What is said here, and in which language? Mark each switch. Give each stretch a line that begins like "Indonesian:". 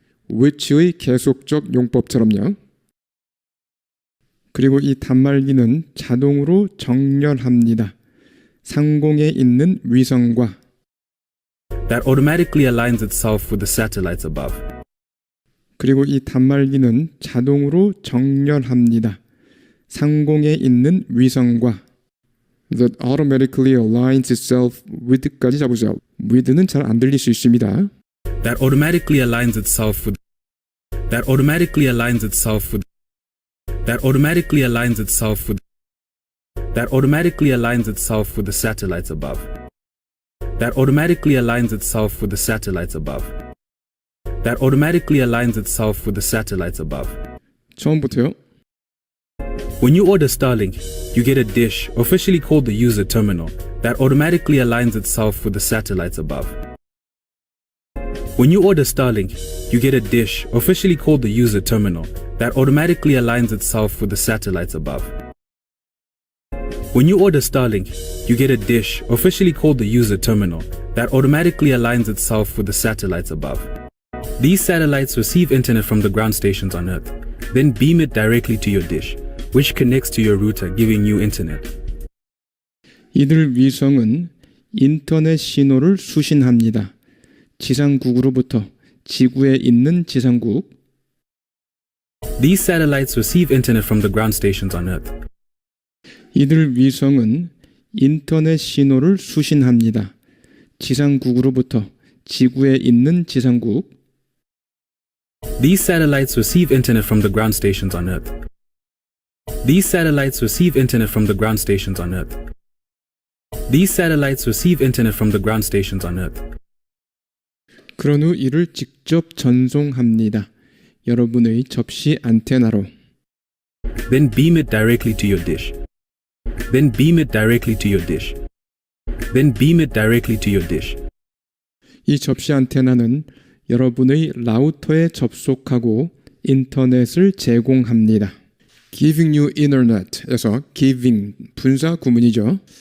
Korean: which의 계속적 용법처럼요. 그리고 이 단말기는 자동으로 정렬합니다. 상공에 있는 위성과
English: That automatically aligns itself with the satellites above.
Korean: 그리고 이 단말기는 자동으로 정렬합니다. 상공에 있는 위성과
English: that automatically aligns itself with
Korean: 까지 잡으세요. with는 잘 안 들릴 수 있습니다.
English: That automatically aligns itself with. That automatically aligns itself with. That automatically aligns itself with. That automatically aligns itself with the satellites above. That automatically aligns itself with the satellites above. That automatically aligns itself with the satellites above.
Korean: 처음부터요.
English: When you order Starlink, you get a dish, officially called the user terminal, that automatically aligns itself with the satellites above. When you order Starlink, you get a dish, officially called the user terminal, that automatically aligns itself with the satellites above. When you order Starlink, you get a dish, officially called the user terminal, that automatically aligns itself with the satellites above. These satellites receive internet from the ground stations on Earth, then beam it directly to your dish, which connects to your router, giving you internet.
Korean: 이들 위성은 인터넷 신호를 수신합니다. 지상국으로부터 지구에 있는 지상국.
English: These satellites receive internet from the ground stations on Earth.
Korean: 이들 위성은 인터넷 신호를 수신합니다. 지상국으로부터 지구에 있는 지상국.
English: These satellites receive internet from the ground stations on Earth. These satellites receive internet from the ground stations on Earth. These satellites receive internet from the ground stations on Earth.
Korean: 그런 후 이를 직접 전송합니다. 여러분의 접시 안테나로.
English: Then beam it directly to your dish. Then beam it directly to your dish. Then beam it directly to your dish.
Korean: 이 접시 안테나는 여러분의 라우터에 접속하고 인터넷을 제공합니다.
English: Giving you internet
Korean: 에서 giving 분사 구문이죠.